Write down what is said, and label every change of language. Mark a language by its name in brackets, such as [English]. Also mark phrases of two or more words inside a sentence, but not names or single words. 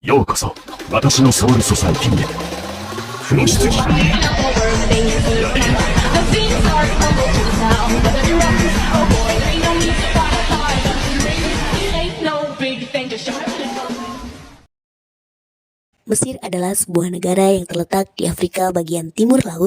[Japanese] ようこそ私のソウルソサイティへ。風呂敷 [Indonesian] Mesir adalah sebuah negara yang terletak di Afrika bagian timur laut.